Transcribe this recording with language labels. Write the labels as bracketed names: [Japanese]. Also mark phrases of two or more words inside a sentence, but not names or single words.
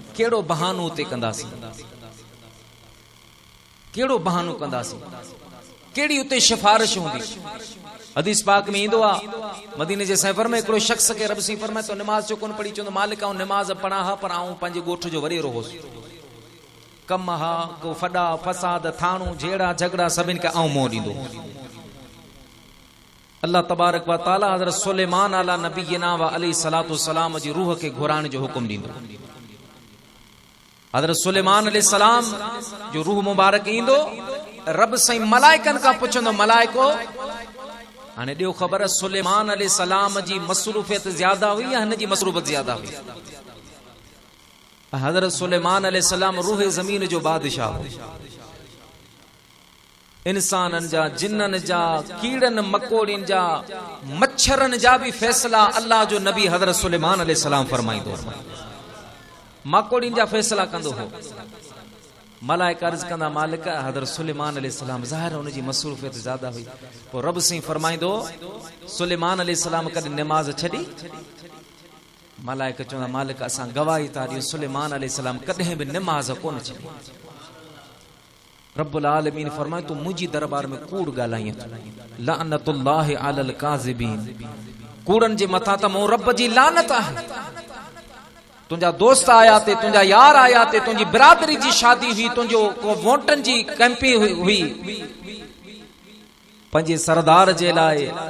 [Sindhi] कहिड़ो बहानो उते कंदासीं, कहिड़ो बहानो कंदासीं, कहिड़ी उते सिफारिश हूंदी? हदीस पाक में ईंदो आहे मदीने जे सफ़र में हिकिड़ो शख्स खे रब सी फरमाए तो नमाज़ जो कोन पढ़ी, चवंदो मालिक आऊं नमाज़ पढ़ा हा पर आऊं पंहिंजे ॻोठ जो वॾेरो होसि, कम हा को फॾा फसाद थाणू झेड़ा झगड़ा सभिनि खे आऊं मोह ॾींदो। अल्लाह [Arabic] تبارك وتعالى [Sindhi] हज़रत सुलेमान [Arabic] على نبينا وعليه الصلاة والسلام [Sindhi] जी रूह खे घुराइण जो हुकुम ॾींदो। हज़रत सुलेमान [Arabic] عليه السلام [Sindhi] जो रूह मुबारक ईंदो, रब साईं मलाइकनि खां पुछंदो मलाइको हाणे ॾियो ख़बर सुलेमान [Arabic] عليه السلام [Sindhi] जी मसरूफियत ज्यादा हुई या हिन जी मसरूफियत ज्यादा हुई? हज़रत सुलेमान [Arabic] عليه السلام [Sindhi] रूह ज़मीन जो बादशाह हो। इंसाननि जा, जिन्ननि जा, कीड़नि मकोड़ियुनि जा, मच्छरनि जा भी फैसला अल्लाह जो नबी हज़रत सुलेमान [Arabic] عليه السلام [Sindhi] फरमाईंदो। मकोड़ियुनि जा फैसला कंदो हो। मलाइका अर्ज़ कंदा मालिक हज़रत सुलेमान [Arabic] عليه السلام [Sindhi] ज़ाहिर उन जी मसरूफियत ज्यादा हुई। पोइ रब साईं फरमाईंदो सुलेमान [Arabic] عليه السلام [Sindhi] कॾहिं नमाज़ छॾी? मलाइका चवंदा मालिक असां गवाही था ॾियूं सुलेमान [Arabic] عليه السلام [Sindhi] कॾहिं बि नमाज़ कोन छॾी। [Arabic] رب العالمين [Sindhi] फरमाए तू मुझी दरबार में कूड़ ॻाल्हाई [Arabic] لعنة الله على الكاذبين [Sindhi] कूड़न जे मथा त मूं रब जी लानत आहे तुंहिंजा दोस्त आया ते तुंहिंजा यार आया ते तुंहिंजी बिरादरी जी शादी हुई तुंहिंजो को वोटन जी कैंपेन हुई पंहिंजे सरदार जे लाइ